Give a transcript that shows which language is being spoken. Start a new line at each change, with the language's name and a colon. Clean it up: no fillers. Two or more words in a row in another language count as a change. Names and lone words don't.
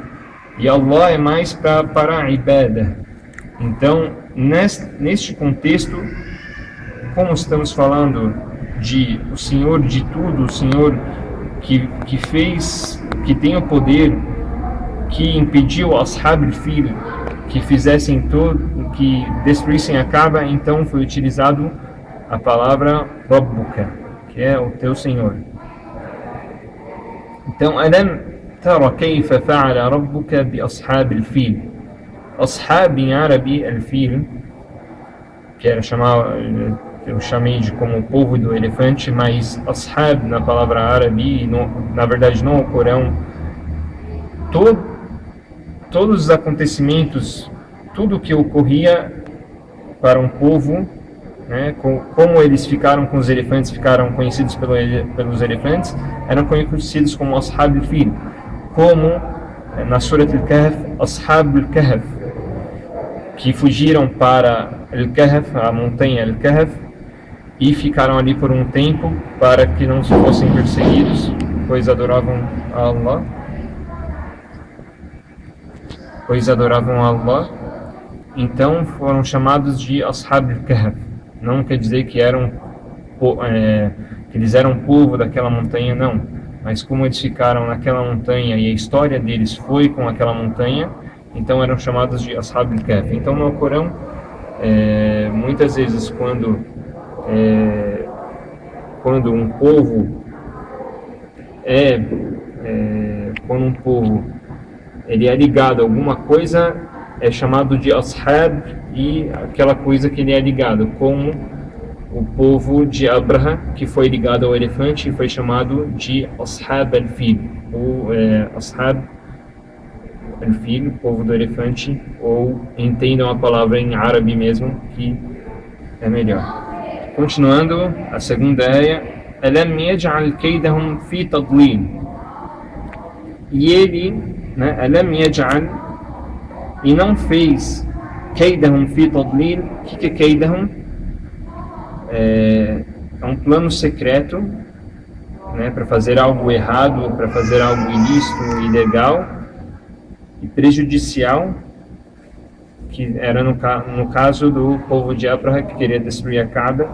Portuguese: E Allah é mais para a ibada. Então, neste contexto, como estamos falando de o Senhor de tudo, o Senhor que fez, que tem o poder, que impediu os
Arabic: أصحاب الفيل
Portuguese: que fizessem tudo, que destruíssem a Kaaba, então foi utilizado a palavra Rabbuka, que é o teu Senhor. Então,
Arabic: ألم تر كيف فعل ربك بأصحاب الفيل.
Portuguese: Ashab em árabe, al-fil, que era eu chamei de como o povo do elefante, mas ashab na palavra árabe, na verdade no Corão, todos os acontecimentos, tudo que ocorria para um povo, né, como eles ficaram com os elefantes, ficaram conhecidos pelos elefantes, eram conhecidos como
Arabic: أصحاب الفيل,
Portuguese: como na Surat al-Kahf,
Arabic: أصحاب الكهف,
Portuguese: que fugiram para Al-Kahf, a montanha Al-Kahf, e ficaram ali por um tempo para que não fossem perseguidos, pois adoravam a Allah. Então foram chamados de
Arabic: أصحاب الكهف.
Portuguese: Não quer dizer que eles eram povo daquela montanha, não. Mas como eles ficaram naquela montanha e a história deles foi com aquela montanha, então eram chamados de
Arabic: أصحاب الكهف.
Portuguese: Então no Corão, muitas vezes quando um povo ele é ligado a alguma coisa, é chamado de Ashab, e aquela coisa que ele é ligado, como o povo de Abraha, que foi ligado ao elefante, foi chamado de
Arabic: أصحاب الفيل,
Portuguese: ou
Arabic: أصحاب الفيل,
Portuguese: povo do elefante, ou entendam a palavra em árabe mesmo, que é melhor. Continuando, a segunda é
Arabic: أَلَمْ يَجْعَلْ كَيْدَهُمْ فِي تَضْلِيلٍ.
Portuguese: E ele,
Arabic: أَلَمْ يَجْعَلْ,
Portuguese: e não fez
Arabic: كَيْدَهُمْ فِي تَضْلِيلٍ.
Portuguese: O que é كَيْدَهُمْ? É um plano secreto, para fazer algo errado, para fazer algo ilícito, ilegal e prejudicial, que era no caso do povo de Abraha, que queria destruir a Kaaba.